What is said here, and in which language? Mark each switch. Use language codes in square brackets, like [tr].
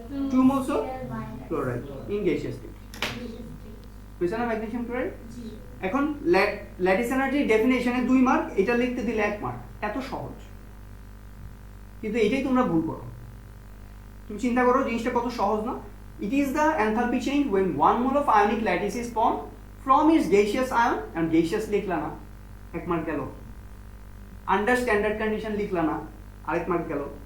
[en] 2 moles of chloride in gaseous state. [bn] বুঝছো না magnesium chloride? এখন ল্যাটিস এনার্জি ডেফিনেশনে 2 মার্ক, এটা লিখতে দিলে 1 মার্ক। এত সহজ, কিন্তু এটাই তোমরা ভুল করো। তুমি চিন্তা করো জিনিসটা কত সহজ না? [en] It is the enthalpy change when 1 mole of ionic lattice is formed from its gaseous ion, and gaseous [bn] লিখলা না, 1 মার্ক গেল। আন্ডার স্ট্যান্ডার্ড কন্ডিশন লিখলা না, আরেক মার্ক গেল।